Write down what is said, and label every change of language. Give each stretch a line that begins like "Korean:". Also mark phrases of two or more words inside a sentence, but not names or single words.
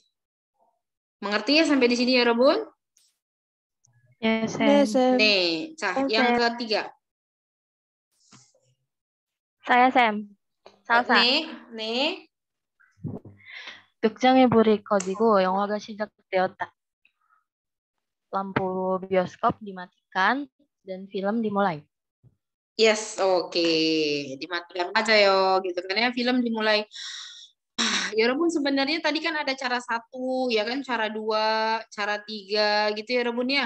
Indonesian: Mengerti ya sampai di sini Yorobun? Yes. Nih, yang ketiga. Saya Sam. Salsa. Nih.
Korean: 극장의 불이 꺼지고 영화가 시작되었다.
Indonesian: Lampu bioskop dimatikan dan film dimulai. Yes, oke. Dimatikan aja yo, gitu kan ya. Film dimulai. Ya Rebun, sebenarnya tadi kan ada cara 1, ya kan, cara 2, cara 3, gitu ya Rebun ya.